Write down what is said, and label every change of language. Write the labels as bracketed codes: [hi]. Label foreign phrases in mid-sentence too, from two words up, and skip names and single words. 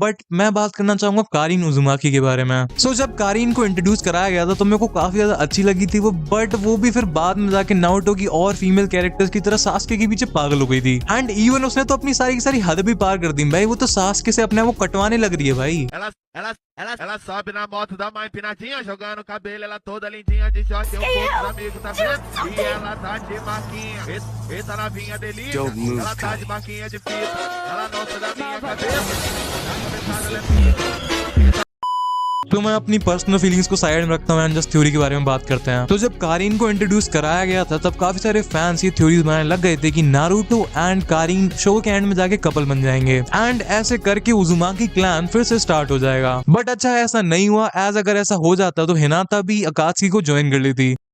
[hi] बट मैं बात करना चाहूंगा कारिन उजुमाकी के बारे में। सो जब कारिन को इंट्रोड्यूस कराया गया था तो मेरे को काफी ज्यादा अच्छी लगी थी वो, बट वो भी फिर बाद में जाके नारुतो की और [en] female characters [hi] की तरह सास्के के पीछे पागल हो गई थी। [en] and even [hi] उसने तो अपनी सारी की सारी हद भी पार कर दी भाई, वो तो सास्के से अपने आप को कटवाने लग रही है भाई। [pt] Ela sobe na moto da mãe empinadinha, jogando cabelo, ela toda lindinha de short, eu pouco os amigos, tá vendo? E ela tá de marquinha, eita novinha delícia, ela tá de marquinha de fita, ela não sai da minha cabeça, na cabeçada ela é fita. [hi] तो मैं अपनी [en] personal feelings [hi] को साइड में रखता हूँ [en] and just theory [hi] के बारे में बात करते हैं। तो जब कारिन को इंट्रोड्यूस कराया गया था तब काफी सारे फैंस ये थ्योरीज बनाने लग गए थे कि नारुतो एंड कारिन शो के एंड में जाके कपल बन जाएंगे एंड ऐसे करके उजुमाकी क्लैन फिर से स्टार्ट हो जाएगा। बट अच्छा ऐसा नहीं हुआ, एज अगर ऐसा हो जाता तो हिनाता भी अकात्सुकी को ज्वाइन कर ली थी।